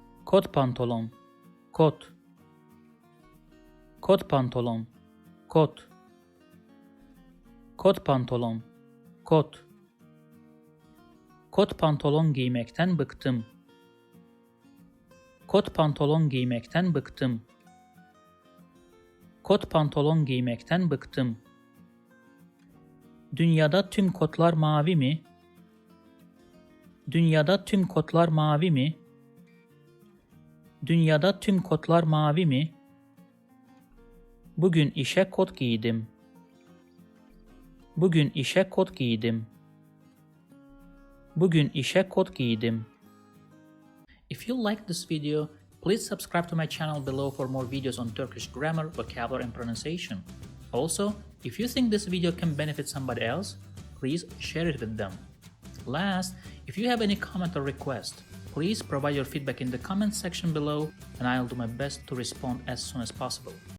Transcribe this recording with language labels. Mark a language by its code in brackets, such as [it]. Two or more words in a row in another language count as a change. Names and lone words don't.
[tr] Kot pantolon, kot. Kot pantolon, kot. Kot pantolon, kot. Kot pantolon giymekten bıktım. Kot pantolon giymekten bıktım. Kot pantolon giymekten bıktım. Dünyada tüm kotlar mavi mi? Dünyada tüm kotlar mavi mi? Dünyada tüm kotlar mavi mi? Bugün işe kot giydim. Bugün işe kot giydim. Bugün işe kot giydim. [en] If you like this video, please subscribe to my channel below for more videos on Turkish grammar, vocabulary, and pronunciation. Also, if you think this video can benefit somebody else, please share it with them. Last, if you have any comment or request, please provide your feedback in the comment section below and I'll do my best to respond as soon as possible.